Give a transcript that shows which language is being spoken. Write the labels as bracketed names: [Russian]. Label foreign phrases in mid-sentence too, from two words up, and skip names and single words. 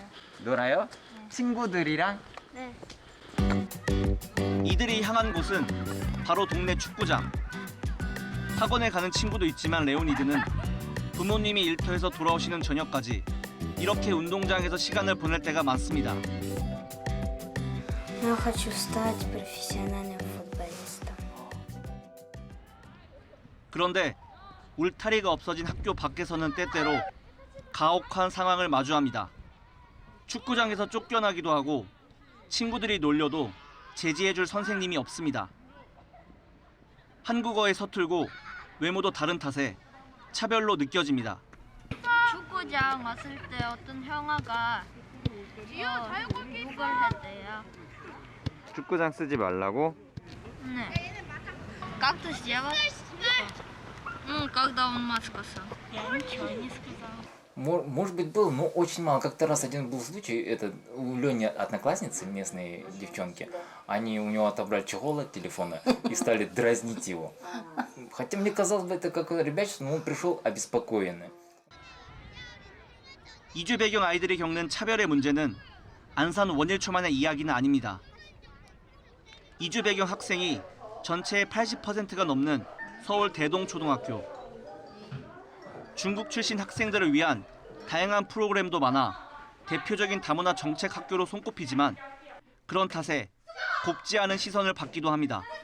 [Korean] 놀아요? 친구들이랑? 네. 이들이 향한 곳은 바로 동네 축구장. 학원에 가는 친구도 있지만 레오니드는 부모님이 일터에서 돌아오시는 저녁까지 이렇게 운동장에서 시간을 보낼 때가 많습니다. [Russian] Я хочу стать профессиональным футболистом. [Korean] 그런데 울타리가 없어진 학교 밖에서는 때때로 가혹한 상황을 마주합니다. 축구장에서 쫓겨나기도 하고 친구들이 놀려도 제지해줄 선생님이 없습니다. 한국어에 서툴고 외모도 다른 탓에 차별로 느껴집니다. 축구장 왔을 때 어떤 형아가 욕을 했대요. 축구장 쓰지 말라고? 네. [Russian] Как ты сделал? Когда он мат сказал. Я ничего не сказал. Может быть, был, но очень мало. Как-то раз один был случай, это у Лёни одноклассницы, местные девчонки, они у него отобрали чехол от телефона и стали дразнить его. Хотя мне казалось бы, это какое-то ребячество, но он пришел обеспокоенный. [Korean] 이주 배경 아이들이 겪는 차별의 문제는 안산 원일초만의 이야기는 아닙니다. 이주 배경 학생이 전체의 80%가 넘는 서울 대동초등학교. 중국 출신 학생들을 위한 다양한 프로그램도 많아 대표적인 다문화 정책 학교로 손꼽히지만 그런 탓에 곱지 않은 시선을 받기도 합니다.